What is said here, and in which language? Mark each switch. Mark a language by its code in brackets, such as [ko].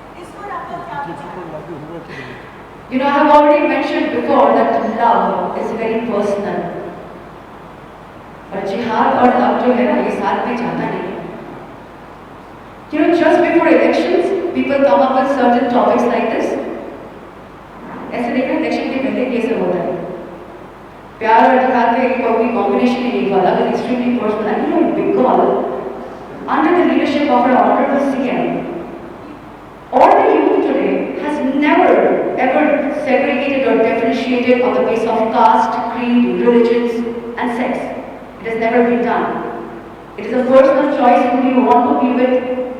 [en] You know, I have already mentioned before that love is very personal. [hi] But jihad और love जो है ना ये साथ में जाता नहीं। [en] You know, just before elections, people come up with certain topics like this. [hi] ऐसे देखना इलेक्शन के पहले ये सब होता है। प्यार और जिहाद का एक कॉम्बिनेशन ही नहीं वाला, [en] but extremely personal. And you know, Bengal, under the leadership of our honorable CM, all the youth today has never ever segregated or differentiated on the basis of caste, creed, religions, and sex. It has never been done. It is a personal choice who you want to be with.